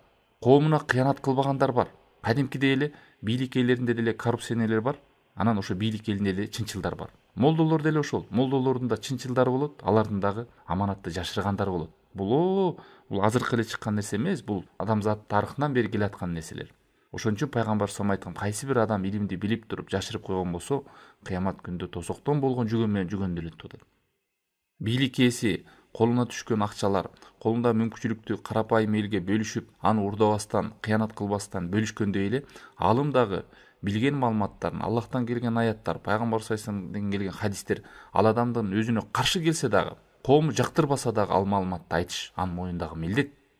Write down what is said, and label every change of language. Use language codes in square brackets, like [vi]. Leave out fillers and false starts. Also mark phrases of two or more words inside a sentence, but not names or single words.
[ky] Коомуна кыянат кылбагандар бар. Кадимкидей эле бийлик ээлеринде деле коррупционерлер бар. Анан ошо бийлик элинде деле чынчылдар бар. Молдолор деле ошол. Молдолордун да чынчылдары болот, алардын дагы аманатты жашыргандар болот. Бул азыркы эле чыккан нерсе эмес, бул адамзат тарыхынан бери келаткан нерселер. Ошон үчүн пайгамбар [ar] صلى الله عليه وسلم [ky] кайсы бир адам илимди билип туруп жашырып койгон болсо, кыямат күндө тосоктон болгон жүгөн менен жүгөндүрөт деп. Бийлик ээси колуна түшкөн акчалар, колунда мүмкүнчүлүктү карапайым элге бөлүшүп, аны урдабастан, кыянат кылбастан бөлүшкөндөй эле, алым дагы билген маалыматтарын, Аллахтан келген аяттар, пайгамбар [ar] صلى الله عليه وسلمдан [ky] келген хадистер ал адамдын өзүнө каршы келсе дагы, коому жактырбаса дагы ал маалыматты айтыш анын мойнундагы милдет.